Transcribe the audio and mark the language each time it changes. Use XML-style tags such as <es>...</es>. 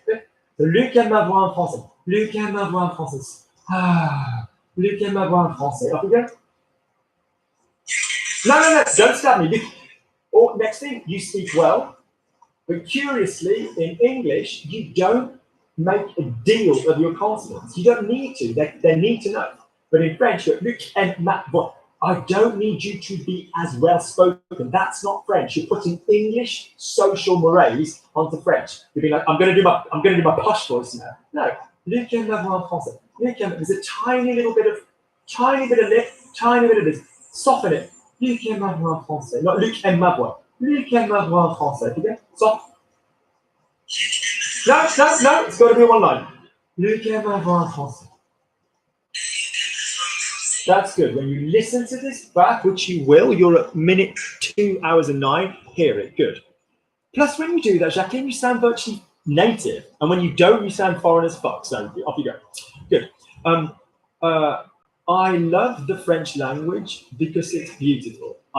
<fr>So Luc aime ma voix en français. Luc aime ma voix en français. Luc aime ma voix en français.</fr> <en>Off we go. No, don't stab me. Or next thing, you speak well, but curiously, in English, you don't make a deal of your consonants. You don't need to. They need to know. But in French, you're</en> <fr>Luc aime ma voix.</fr> <en>I don't need you to be as well spoken. That's not French. You're putting English social mores onto French. You're being like, I'm going to do my posh voice now. No,</en> <fr>Luc aime ma voix en français. Luc aime.</fr> <en>There's a tiny bit of lip, tiny bit of this. Soften it.</en> <fr>Luc aime ma voix en français.</fr> <en>Not</en> <fr>Luc aime ma voix. Luc aime ma voix en français.</fr> <en>Okay? Soft. No. It's got to be one line.</en> <fr>Luc aime ma voix en français.</fr> <en>That's good. When you listen to this back, which you will, you're at minute 2 hours and 9. Hear it. Good. Plus, when you do that, Jacqueline, you sound virtually native. And when you don't, you sound foreign as fuck. So off you go. Good. I love the French language because it's beautiful.</en>